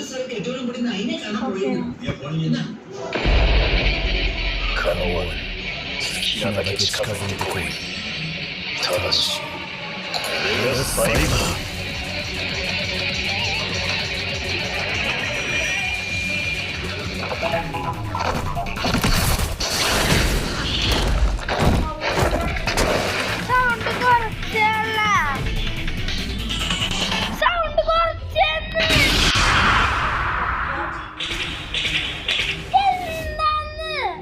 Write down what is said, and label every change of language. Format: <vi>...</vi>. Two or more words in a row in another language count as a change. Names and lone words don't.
<ml>കെട്ടോളം കൂടി അതിനെ കാണാൻ പോയിരുന്നു. എന്നാ</ml> <en>Come on.</en> <ja>好きなだけ近づいてこい。ただし、これが最後だ。</ja> <ml>സൗണ്ട് കുറച്ചല്ല, സൗണ്ട് കുറച്ചെന്ന് എന്താന്ന്</ml>